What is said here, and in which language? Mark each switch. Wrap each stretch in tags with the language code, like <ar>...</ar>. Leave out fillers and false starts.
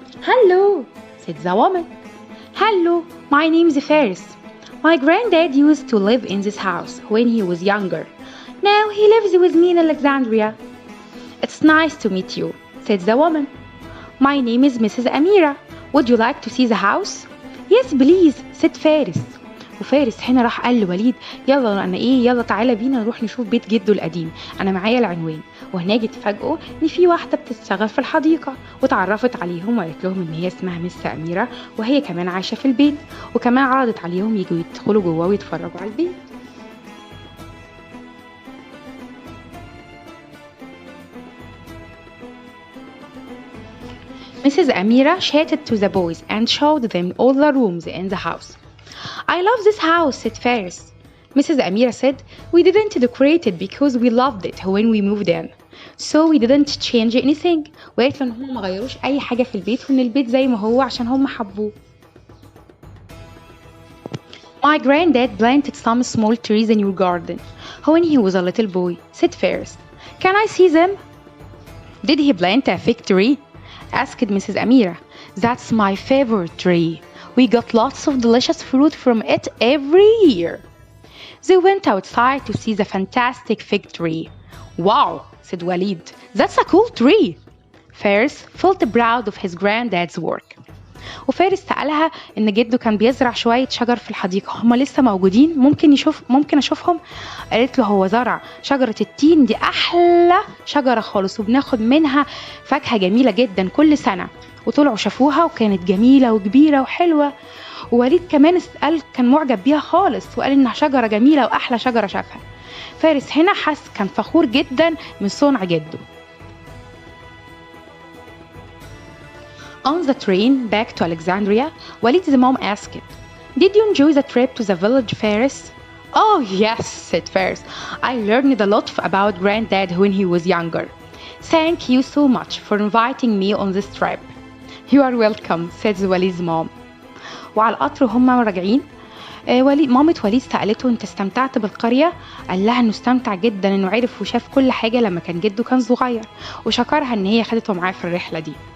<en>"Hello," said the woman. "Hello, my name's Faris. My Granddad used to live in this house when he was younger. Now he lives with me in Alexandria." "It's nice to meet you," said the woman. "My name is Mrs. Amira. Would you like to see the house?" "Yes please," said فارس.</en> <ar>وفارس هنا راح قال لوليد يلا تعالى بينا نروح نشوف بيت جده القديم، انا معايا العنوان. وهناك اتفاجئوا ان في واحده بتشتغل في الحديقه، وتعرفت عليهم وقالت لهم ان هي اسمها مس اميره وهي كمان عايشه في البيت، وكمان عرضت عليهم يجوا يدخلوا جوه ويتفرجوا على البيت.</ar> <en>Mrs. Amira chatted to the boys and showed them all the rooms in the house. "I love this house," said Faris. Mrs. Amira said, "We didn't decorate it because we loved it when we moved in. So we didn't change anything."</en> <ar>وقالت له ان هم ما غيروش اي حاجه في البيت وان البيت زي ما هو عشان هم حبوه.</ar> <en>"My granddad planted some small trees in your garden when he was a little boy," said Faris. "Can I see them?" "Did he plant a fig tree?" asked Mrs. Amira. "That's my favorite tree. We got lots of delicious fruit from it every year." They went outside to see the fantastic fig tree. "Wow," said Walid, "that's a cool tree." Faris felt proud of his granddad's work.</en> <ar>وفارس سألها إن جده كان بيزرع شوية شجر في الحديقة، هما لسه موجودين؟ ممكن أشوفهم؟ قالت له هو زرع شجرة التين، دي أحلى شجرة خالص وبناخد منها فاكهة جميلة جدا كل سنة. وطلعوا شافوها وكانت جميلة وكبيرة وحلوة. ووليد كمان كان معجب بيها خالص وقال إنها شجرة جميلة وأحلى شجرة شافها. فارس هنا كان فخور جدا من صنع جده.</ar> <en>On the train back to Alexandria, Walid's mom asked, "Did you enjoy the trip to the village, Faris?" "Oh yes," said Faris. "I learned a lot about Granddad when he was younger. Thank you so much for inviting me on this trip." "You are welcome," said Walid's mom.</en> <ar>وعلى القطر وهم راجعين مامة وليد سألته انت استمتعت بالقرية؟ قال لها انه استمتع جدا، انه عرف وشاف كل حاجة لما كان جده كان صغير، وشكرها ان هي خدته معاه في الرحلة دي.</ar>